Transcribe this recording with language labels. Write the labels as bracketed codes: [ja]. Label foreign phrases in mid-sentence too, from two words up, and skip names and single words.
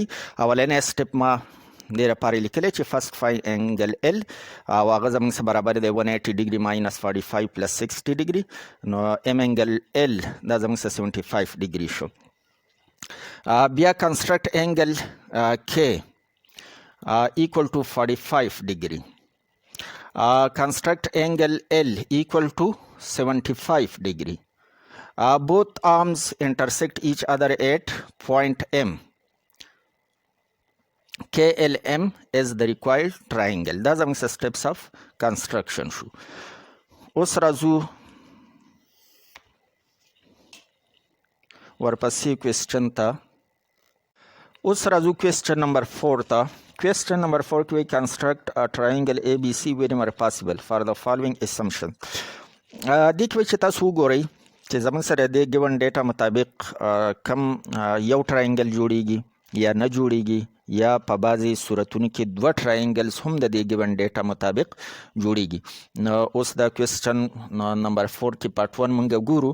[ps] اولنی سټیپ ما دې لپاره لیکلی چې [en] first find angle L [ps] او هغه زموږ سره برابر دی 180 [en] degree minus 45 plus 60 degree, [ps] نو ام [en] angle L [ps] دا زموږ سره 75 ډیګري شو. [en] بیا construct angle K equal to 45 degree. Construct angle L equal to 75 degree. Both arms intersect each other at point M. KLM is the required triangle. That's the steps of construction. [ps] اوس راځو ورپسې کوېسچن ته. اوس راځو [en] question number [ps] 4 ته. [en] Question number 4 to construct a triangle ABC wherever possible for the following assumption. [ps] دې کې چې تاسو وګورئ چې زموږ سره د [en] given data [ps] مطابق کم یو ټراینګل جوړیږي یا نه جوړیږي یا په بعضې صورتونو کې دوه ټراینګلز هم د دې [en] given data [ps] مطابق جوړیږي. نو اوس دا [en] question number [ps] 4 کې پارټ 1 موږ ګورو.